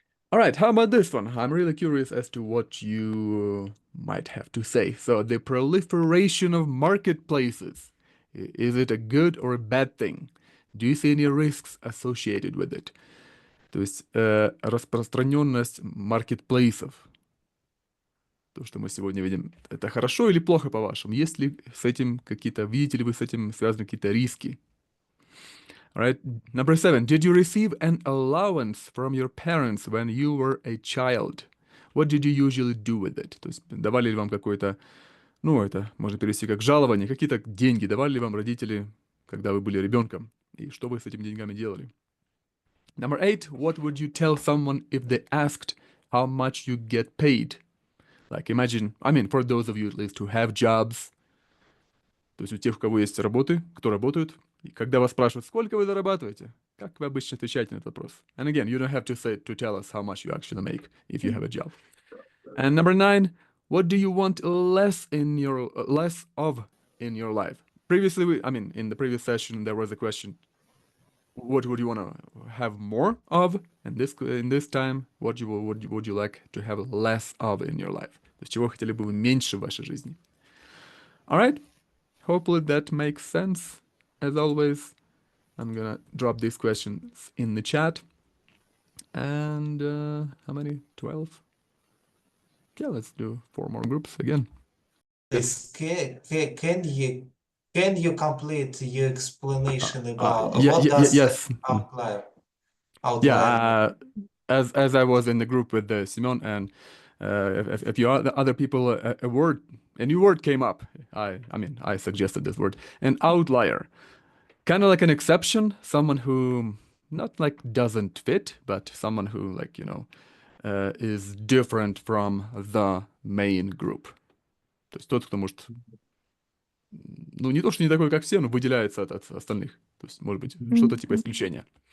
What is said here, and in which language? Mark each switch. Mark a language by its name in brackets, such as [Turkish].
[English] All right, how about this one? I'm really curious as to what you might have to say. So, the proliferation of marketplaces, is it a good or a bad thing? Do you see any risks associated with it? [Russian] То есть, распространенность маркетплейсов. То, что мы сегодня видим, это хорошо или плохо, по-вашему? Есть ли с этим какие-то, видите ли вы с этим связаны какие-то риски? [English] All right, number 7. Did you receive an allowance from your parents when you were a child? What did you usually do with it? [Russian] То есть давали ли вам какое-то, ну, это можно перевести как жалование, какие-то деньги давали ли вам родители, когда вы были ребенком? И что вы с этими деньгами делали? [English] Number 8. What would you tell someone if they asked how much you get paid? Like imagine, I mean, for those of you at least who have jobs, [Russian] то есть у тех, у кого есть работы, кто работают, и когда вас спрашивают, сколько вы зарабатываете, Как вы обычно отвечаете на этот вопрос? [English] And again, you don't have to tell us how much you actually make if you have a job. And number 9, what do you want less of in your life? Previously, in the previous session, there was a question: what would you want to have more of? And in this time, what would you like to have less of in your life? [Russian] То есть чего хотели бы вы меньше в вашей жизни? [English] All right. Hopefully that makes sense. As always, I'm gonna drop these questions in the chat. And how many? 12? Okay, let's do 4 more groups again. Yes, can you complete your explanation about Yeah, what does yes. outlier Yeah, as I was in the group with Simon, and if you are the other people, a new word came up. I suggested this word, an outlier, kind of like an exception, someone who not like doesn't fit, but someone who is different from the main group. [Russian] То есть тот, кто может, ну не то, что не такой, как все, но выделяется от остальных. То есть, может быть, что-то типа исключения.